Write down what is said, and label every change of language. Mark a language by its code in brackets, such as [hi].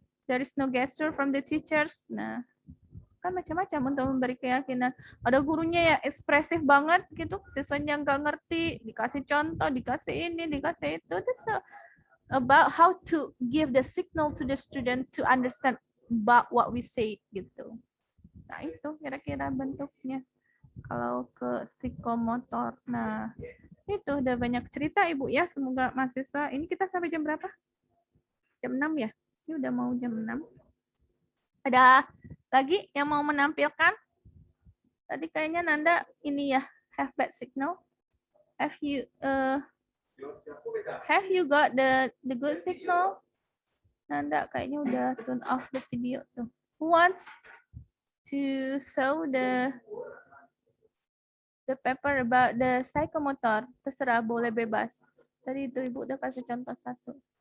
[en] There is no gesture from the teachers. [id] Nah, kan macam-macam untuk memberi keyakinan. Ada gurunya ya ekspresif banget gitu, siswanya nggak ngerti, dikasih contoh, dikasih ini, dikasih itu. [en] That's about how to give the signal to the student to understand about what we say gitu. [id] Nah itu kira-kira bentuknya kalau ke psikomotor. Nah itu udah banyak cerita Ibu ya, semoga mahasiswa. Ini kita sampai jam berapa? Jam 6 ya? Ini udah mau jam 6. Ada lagi yang mau menampilkan? Tadi kayaknya Nanda ini ya, [en] have bad signal. Have you got the good signal? [id] Nanda kayaknya udah [en] turn off the video tuh. Who wants to show the paper about the psychomotor? [id] Terserah, boleh bebas. Tadi itu Ibu udah kasih contoh satu.